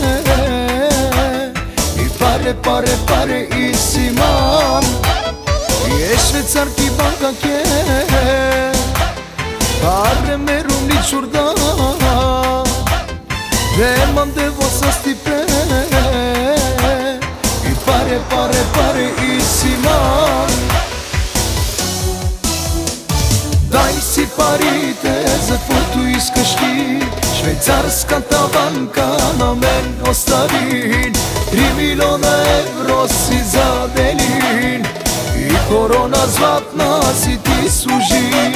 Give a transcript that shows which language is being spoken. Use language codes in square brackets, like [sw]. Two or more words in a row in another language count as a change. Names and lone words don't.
[rom] i pare isiman e švecarki banka ke pare meru ni čurda te mandevo sa stipe i pare isiman. [bg] Дай си парите, за каквото искаш ти. Швейцарската банка на мен остави 3 милиона евро си задели и корона златна си ти служи.